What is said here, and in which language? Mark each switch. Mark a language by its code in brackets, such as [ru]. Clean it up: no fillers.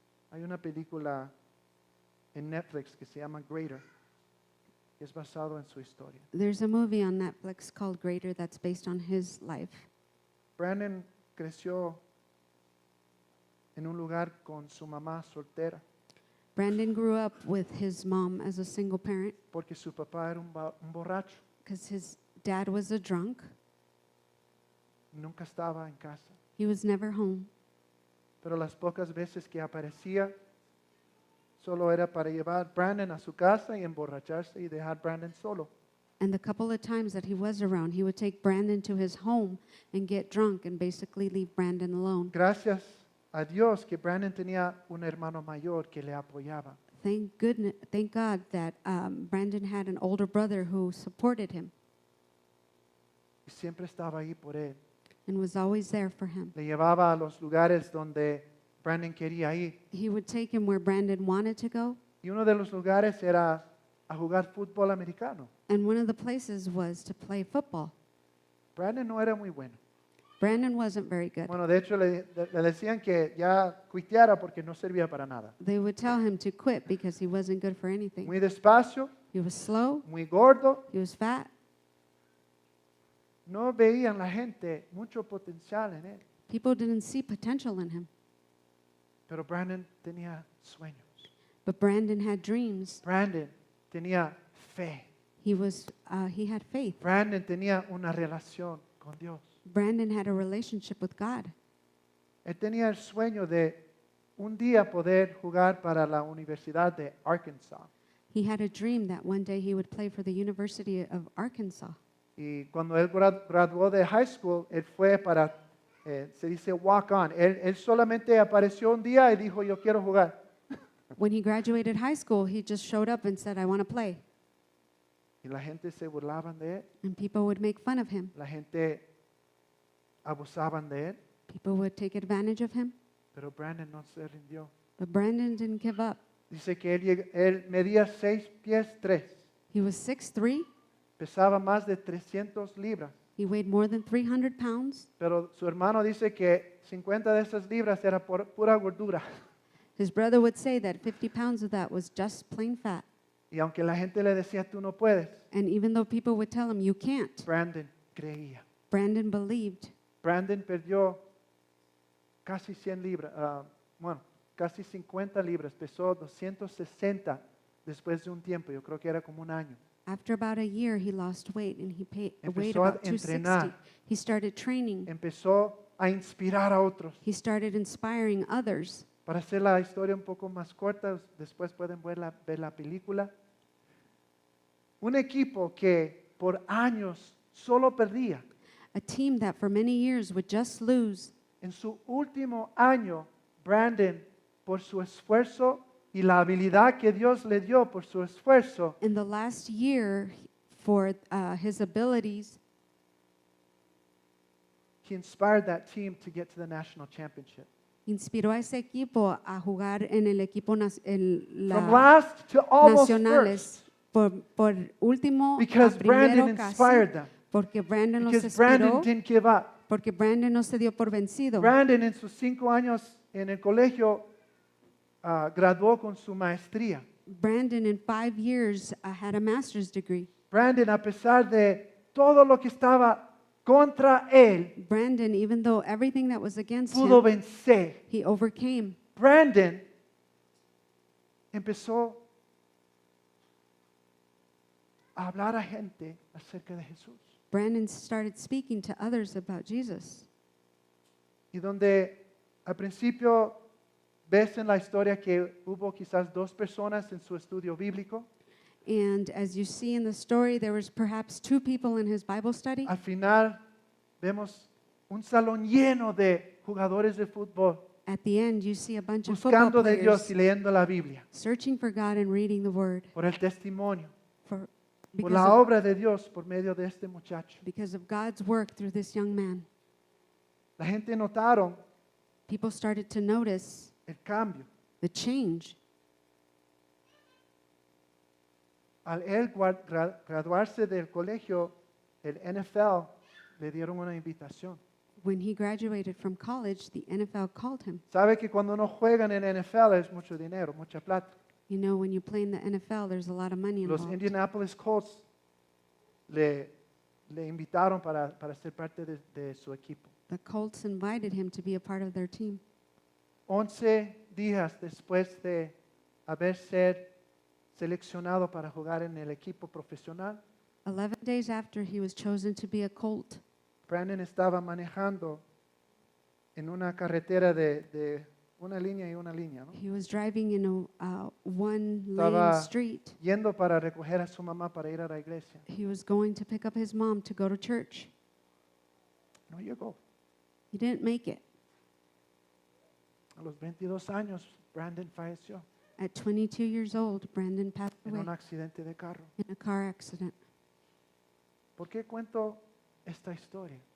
[es] Hay una película en Netflix que se llama Greater, que es basado en su historia. [en] There's a movie on Netflix called Greater that's based on his life. [es] Brandon creció en un lugar con su mamá soltera [en] Brandon grew up with his mom as a single parent [es] porque su papá era un borracho. [en] because his dad was a drunk. [es] Nunca estaba en casa. [en] He was never home. [es] Pero las pocas veces que aparecía, solo era para llevar a Brandon a su casa y emborracharse y dejar a Brandon solo. [en] And the couple of times that he was around, he would take Brandon to his home and get drunk and basically leave Brandon alone. [es] Gracias a Dios que Brandon tenía un hermano mayor que le apoyaba. [en] Thank God that Brandon had an older brother who supported him [es] Y siempre estaba ahí por él. [en] and was always there for him. [es] Le llevaba a los lugares donde Brandon quería ir. [en] He would take him where Brandon wanted to go, [es] Y uno de los lugares era a jugar fútbol americano. [en] and one of the places was to play football. [es] Brandon no era muy bueno. [en] Brandon wasn't very good. [es] Bueno, de hecho le decían que ya cuiteara porque no servía para nada. [en] They would tell him to quit because he wasn't good for anything. [es] Muy despacio, [en] He was slow, [es] muy gordo. [en] he was fat. [es] No veían la gente mucho potencial en él. [en] People didn't see potential in him. [es] Pero Brandon tenía sueños. [en] But Brandon had dreams. [es] Brandon tenía fe. [en] He had faith. [es] Brandon tenía una relación con Dios. [en] Brandon had a relationship with God. [es] Él tenía el sueño de un día poder jugar para la Universidad de Arkansas. [en] He had a dream that one day he would play for the University of Arkansas. [es] Y cuando él graduó de high school, él fue para, se dice walk on. Él solamente apareció un día y dijo, yo quiero jugar. [en] When he graduated high school, he just showed up and said, I want to play. [es] Y la gente se burlaban de él. [en] And people would make fun of him. [es] La gente abusaban de él. [en] People would take advantage of him. [es] Pero Brandon no se rindió. [en] But Brandon didn't give up. [es] Dice que él medía 6 pies 3. [en] He was 6'3". [es] Pesaba más de 300 libras. [en] He weighed more than 300 pounds. [es] Pero su hermano dice que 50 de esas libras era pura gordura. [en] His brother would say that 50 pounds of that was just plain fat. [es] Y aunque la gente le decía, tú no puedes, [en] And even though people would tell him, you can't, [es] Brandon creía. [en] Brandon believed. [es] Brandon perdió casi 100 libras, casi 50 libras, pesó 260 después de un tiempo, yo creo que era como un año. [en] After about a year, he lost weight and he weighed [es] Empezó a [en] about 260. [es] entrenar. [en] He started training. [es] Empezó a inspirar a otros. [en] He started inspiring others. [es] Para hacer la historia un poco más corta, después pueden ver la película. Un equipo que por años solo perdía. [en] A team that for many years would just lose. [es] En su último año, Brandon, por su esfuerzo y la habilidad que Dios le dio por su esfuerzo, [en] In the last year, for his abilities, he inspired that team to get to the national championship. [es] inspiró a ese equipo a jugar en el equipo [en] From last to almost [es] nacionales. [en] first, [es] Por último, [en] because [es] a primero [en] Brandon [es] casi, [en] inspired them. [es] porque Brandon los [en] Because Brandon [es] inspiró, [en] didn't give up. [es] porque Brandon no se dio por vencido. Brandon en sus 5 años en el colegio graduó con su maestría. [en] Brandon, in 5 years, had a master's degree. [es] Brandon, a pesar de todo lo que estaba contra él, [en] Brandon, even though everything that was against [es] pudo [en] him, [es] vencer. [en] he overcame. [es] Brandon empezó a hablar a gente acerca de Jesús. [en] Brandon started speaking to others about Jesus. [es] Y donde al principio ves en la historia que hubo quizás 2 personas en su estudio bíblico, [en] And as you see in the story, there was perhaps 2 people in his Bible study. [es] al final vemos un salón lleno de jugadores de fútbol [en] At the end, you see a bunch of football [es] buscando de Dios [en] players [es] y leyendo la Biblia [en] searching for God and reading the Word [es] por el testimonio, [en] for, [es] por [en] because, [es] la [en] of, [es] obra de Dios por medio de este muchacho. [en] because of God's work through this young man. [es] La gente notaron [en] People started to notice [es] el cambio. [en] the change. [es] Al él graduarse del colegio, el NFL le dieron una invitación. [en] When he graduated from college, the NFL called him. [es] Sabe que cuando uno juega en el NFL es mucho dinero, mucha plata. [en] You know, when you play in the NFL, there's a lot of money [es] Los [en] involved. [es] Indianapolis Colts le invitaron para ser parte de su equipo. [en] The Colts invited him to be a part of their team. [es] 11 días después de haber sido seleccionado para jugar en el equipo profesional, [en] 11 days after he was chosen to be a Colt, [es] Brandon estaba manejando en una carretera de una línea y una línea, ¿no? [en] he was driving in a one-lane [es] Estaba [en] street. [es] yendo para recoger a su mamá para ir a la iglesia. [en] He was going to pick up his mom to go to church. [es] No llegó. [en] He didn't make it. [es] A los 22 años, Brandon falleció [en] At 22 years old, Brandon passed [es] en [en] away [es] un accidente de carro. [en] in a car accident. [es] ¿Por qué cuento esta historia?